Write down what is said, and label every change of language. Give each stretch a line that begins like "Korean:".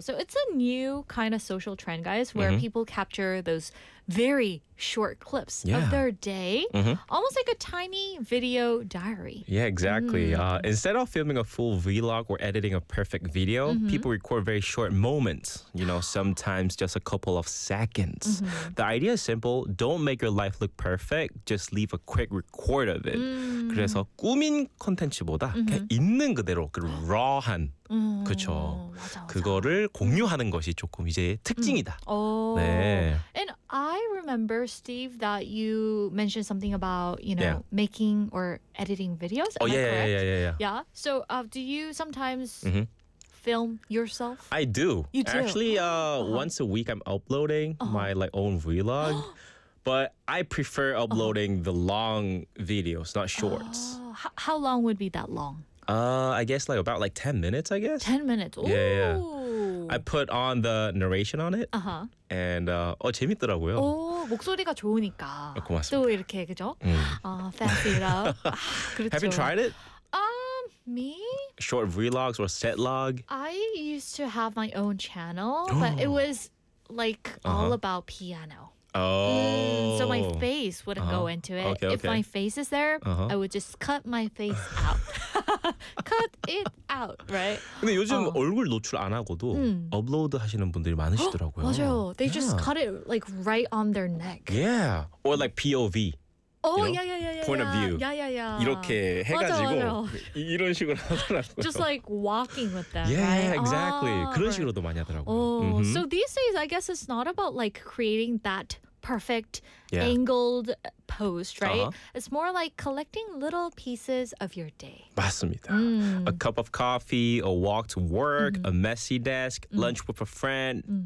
English: So it's a new kind of social trend, guys, where people capture those very short clips of their day. Almost like a tiny video diary. Yeah, exactly. Instead of filming a full vlog or editing a perfect video, people record very short moments, you know, sometimes just a couple of seconds. The idea is simple. Don't make your life look perfect. Just leave a quick record of it.
Korean: 그래서 꾸민 콘텐츠보다 있는 그대로 그 raw한 그렇죠. 그거를 공유하는 것이 조금 이제 특징이다. Oh, 네.
English: And I remember, Steve, that you mentioned something about, you know, making or editing videos. Oh, yeah. Yeah? So do you sometimes film yourself? I do. You do? Actually, once a week I'm uploading my like own vlog. But I prefer uploading the long videos, not shorts. How long would be that long? I guess like about like 10 minutes, I guess. 10 minutes. Ooh. Yeah, yeah. I put on the narration on it.
Korean: And 재밌더라고요. 오, 목소리가 좋으니까. 고맙습니다. 또 이렇게 그죠? 패스
English: it up.
Korean: 그렇죠.
English: Have you tried it? Me? Short vlogs or set log? I used to have my own channel, but it was like all about piano. So my face wouldn't go into it. Okay, if my face is there, I would just cut my face out. Cut it out, right?
Korean: 근데 요즘 얼굴 노출 안 하고도 업로드 하시는 분들이 많으시더라고요. 맞아요.
English: They just cut it like right on their neck. Yeah. Or like POV. Point of view. Yeah, yeah, yeah.
Korean: 이렇게 해가지고 맞아. 이런 식으로 하더라고요.
English: Just like walking with them. Yeah, right? Exactly.
Korean: 그런 식으로도 많이 하더라고요.
English: So these days, I guess it's not about like creating that perfect angled post, right? It's more like collecting little pieces of your day.
Korean: 맞습니다.
English: A cup of coffee, a walk to work, a messy desk, lunch with a friend.